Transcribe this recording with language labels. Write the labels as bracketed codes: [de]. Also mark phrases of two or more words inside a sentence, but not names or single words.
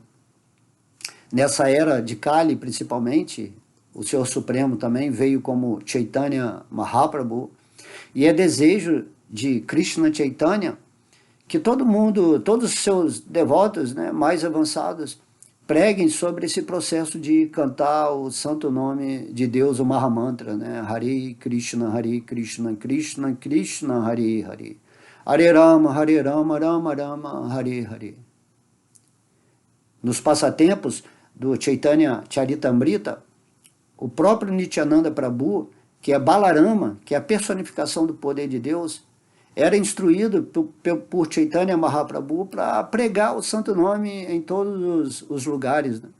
[pt] Nessa era de Kali, principalmente, o Senhor Supremo também veio como Chaitanya Mahaprabhu, e é desejo de Krishna Chaitanya que todo mundo, todos os seus devotos, né, mais avançados, preguem sobre esse processo de cantar o santo nome de Deus, o Mahamantra, né? [sa] Hare Krishna, Krishna Krishna, Hare Hare. Hare Rama, Rama Rama, Hare Hare. [pt] Nos passatempos do Chaitanya Charitamrita, o próprio Nityananda Prabhu, que é Balarama, que é a personificação do poder de Deus, era instruído por Chaitanya Mahaprabhu para pregar o santo nome em todos os lugares, né?